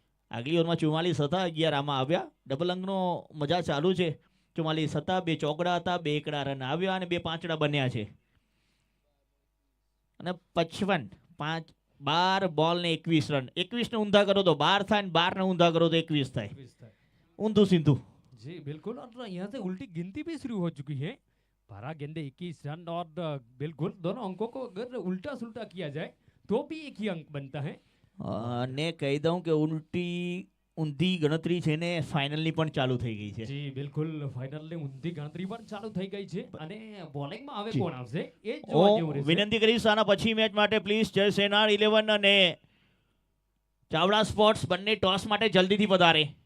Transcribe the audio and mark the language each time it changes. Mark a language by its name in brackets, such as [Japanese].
[Gujarati] આગલી ઓવરમાં 44 હતા, 11 આમાં આવ્યા. ડબલ અંકનો મજા ચાલુ છે. 44 હતા, 2 ચોકડા હતા, 2 એકડા રન આવ્યા અને 2 પાંચડા બન્યા છે. અને 55 12 બોલ ને 21 રન. 21 ને ઊંધા કરો તો 12 થાય, 12 ને ऊंधा करो तो 21 થાય. ऊंधू सिंधु. [Hindi] जी बिल्कुल. और यहाँ से उल्टी गिनती भी शुरू हो चुकी है. 12 गेंदे 21 रन और बिल्कुल दोनों अंकों को अगर उल्टा सुल्टा किया जाए तो भी एक ही अंक बनता है. [Gujarati] ने કહી દઉં કે ઉલટી ઊંધી ગણતરી છે ને ફાઇનલની પણ ચાલુ થઈ ગઈ છે. જી બિલકુલ, ફાઇનલની ઊંધી ગણતરી પણ ચાલુ થઈ ગઈ છે અને બોલિંગમાં હવે કોણ આવશે એ જોવા જેવું રહેશે. વિનંતી કરીશ આના પછી મેચ માટે પ્લીઝ જય સેનાર 11 અને ચાવડા સ્પોર્ટ્સ બંને ટોસ માટે જલ્દીથી પધારે.